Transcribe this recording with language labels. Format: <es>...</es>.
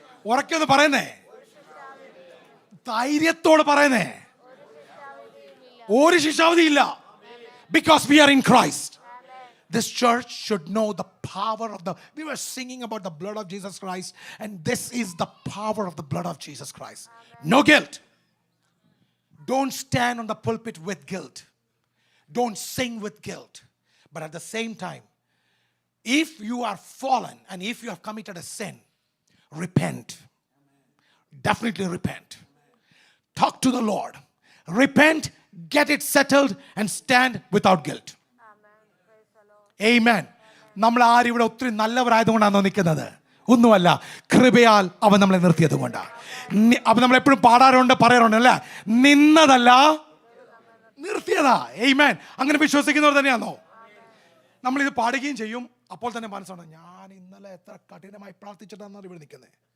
<ml>ഉറക്കൊന്ന് പറയുന്നേ, ധൈര്യത്തോട് പറയുന്നേ, ഒരു ശിക്ഷാവധി ഇല്ല.</ml> <en>Because we are in Christ. This church should know the power of we were singing about the blood of Jesus Christ, and this is the power of the blood of Jesus Christ. No guilt. Don't stand on the pulpit with guilt. Don't sing with guilt. But at the same time, if you are fallen and if you have committed a sin, repent. Definitely repent. Talk to the Lord. Repent, get it settled, and stand without guilt. Amen.</en> <ml>നമ്മൾ ആരും ഇവിടെ ഒത്തിരി നല്ലവരായതുകൊണ്ടാണോ നിൽക്കുന്നത്? ഒന്നുമല്ല, കൃപയാൽ അവൻ നമ്മളെ നിർത്തിയത് കൊണ്ടാണ്. അപ്പം നമ്മൾ എപ്പോഴും പാടാറുണ്ട്, പറയാറുണ്ട് അല്ലേ, നിന്നതല്ല നിർത്തിയതാ. Amen. അങ്ങനെ വിശ്വസിക്കുന്നവർ തന്നെയാണോ? നമ്മളിത് പാടുകയും ചെയ്യും, അപ്പോൾ തന്നെ മനസ്സാണ്, ഞാൻ ഇന്നലെ എത്ര കഠിനമായി പ്രാർത്ഥിച്ചിട്ടാണ് ഇവിടെ നിൽക്കുന്നത്.</ml>